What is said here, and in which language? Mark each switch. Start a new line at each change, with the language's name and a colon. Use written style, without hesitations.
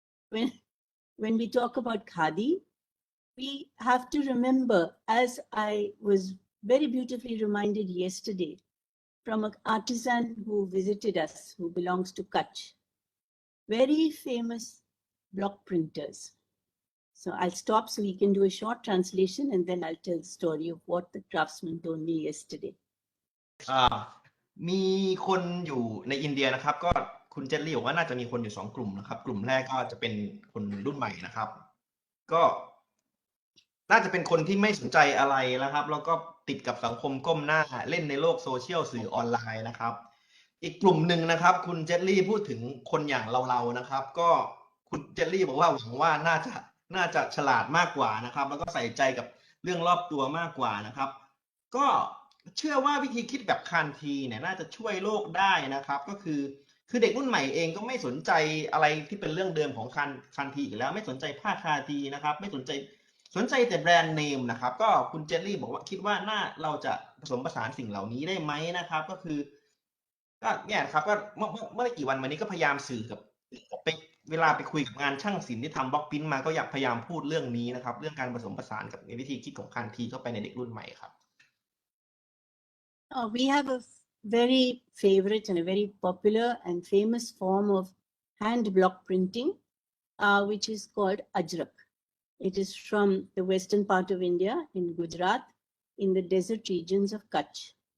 English: When we talk about khadi, we have to remember, as I was very beautifully reminded yesterday, from an artisan who visited us, who belongs to Kutch, very famous block printers. So I'll stop so he can do a short translation and then I'll tell the story of what the craftsman told me yesterday.
Thai: มีคนอยู่ในอินเดียนะครับก็คุณเจตลี่บอกว่าน่าจะมีคนอยู่2 กลุ่มนะครับกลุ่มแรกก็จะเป็นคนรุ่นใหม่นะครับก็น่าจะเป็นคนที่ไม่สนใจอะไรนะครับแล้วก็ติดกับสังคมก้มหน้าเล่นในโลกโซเชียลสื่อออนไลน์นะครับอีกกลุ่มหนึ่งนะครับคุณเจตลี่พูดถึงคนอย่างเรานะครับก็คุณเจตลี่บอกว่าหวังว่าน่าจะฉลาดมากกว่านะครับแล้วก็ใส่ใจกับเรื่องรอบตัวมากกว่านะครับก็ เชื่อว่าวิธีคิดแบบคานทีเนี่ยน่าจะช่วยโลกได้นะครับก็คือเด็กรุ่นใหม่เองก็ไม่สนใจอะไรที่เป็นเรื่องเดิมของคานทีอีกแล้วไม่สนใจผ้าคาทีนะครับไม่สนใจแต่แบรนด์เนมนะครับก็คุณเจตลี่บอกว่าคิดว่าเราจะผสมผสานสิ่งเหล่านี้ได้ไหมนะครับก็คือก็เนี่ยครับก็เมื่อไม่กี่วันมานี้ก็พยายามสื่อกับไปเวลาไปคุยกับงานช่างศิลป์ที่ทำบล็อกพิมพ์มาก็อยากพยายามพูดเรื่องนี้นะครับเรื่องการผสมผสานกับวิธีคิดของคานทีเข้าไปในเด็กรุ่นใหม่ครับ
English: We have a very favorite and a very popular and famous form of hand block printing, which is called Ajrak. It is from the western part of India in Gujarat, in the desert regions of Kutch.